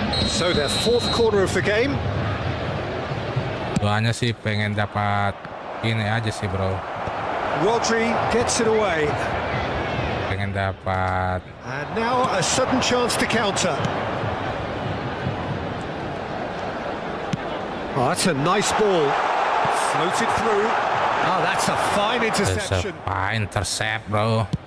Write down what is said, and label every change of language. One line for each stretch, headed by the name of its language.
English: So their fourth corner of the game.
Indonesian: Doanya sih pengen dapat ini aja sih, bro.
English: Rodri gets it away.
Indonesian: Pengen dapat.
English: And now a sudden chance to counter. Oh, that's a nice ball. Floated through. Oh, that's a fine interception.
Indonesian: Intercept, bro.